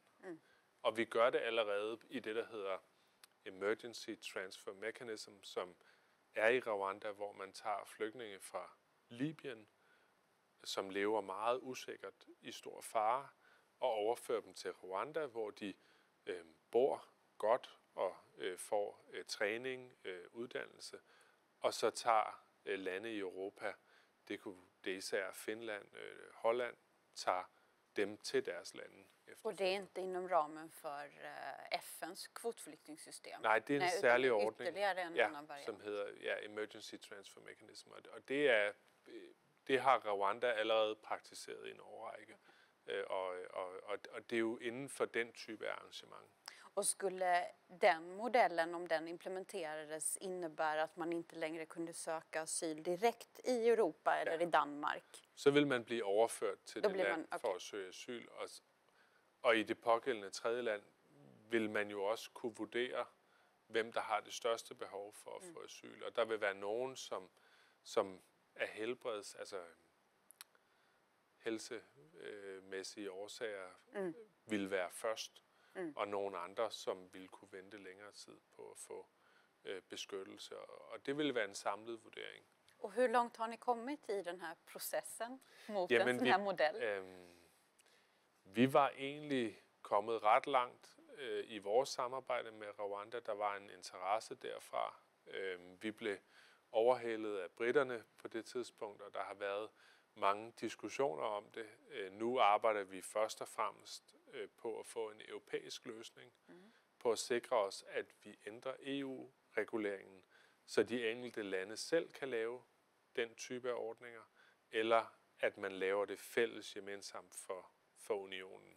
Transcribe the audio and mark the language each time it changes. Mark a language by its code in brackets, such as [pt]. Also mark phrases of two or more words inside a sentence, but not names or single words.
[da] Og vi gør det allerede i det, der hedder Emergency Transfer Mechanism, som er i Rwanda, hvor man tager flygtninge fra Libyen, som lever meget usikkert i stor fare, og overfører dem til Rwanda, hvor de bor godt og får træning, uddannelse, og så tager lande i Europa, det er især Finland, Holland, tager dem til deres lande. [sv] Och det är inte inom ramen för FNs kvotflyktingsystem? [da] Nej, det er en særlig ordning, en som hedder Emergency Transfer Mechanism, og det har Rwanda allerede praktiseret i en årrække, og det er jo inden for den type af arrangement. [sv] Och skulle den modellen, om den implementerades, innebära att man inte längre kunde söka asyl direkt i Europa eller i Danmark? [da] Så vil man blive overført til det land for at søge asyl, og i det pågældende tredje land vil man jo også kunne vurdere, hvem der har det største behov for at få asyl. Og der vil være nogen, som er altså helsemæssige årsager, vil være først, og nogle andre, som vil kunne vente længere tid på at få beskyttelse. Og det vil være en samlet vurdering. [sv] Och hur långt har ni kommit i den här processen mot en sån här modell? [da] Vi var egentlig kommet ret langt i vores samarbejde med Rwanda. Der var en interesse derfra. Vi blev overhalet af britterne på det tidspunkt, og der har været mange diskussioner om det. Nu arbejder vi først og fremmest på at få en europæisk løsning, på at sikre os, at vi ændrer EU-reguleringen, så de enkelte lande selv kan lave den type af ordninger, eller at man laver det fælles gemensamt for unionen.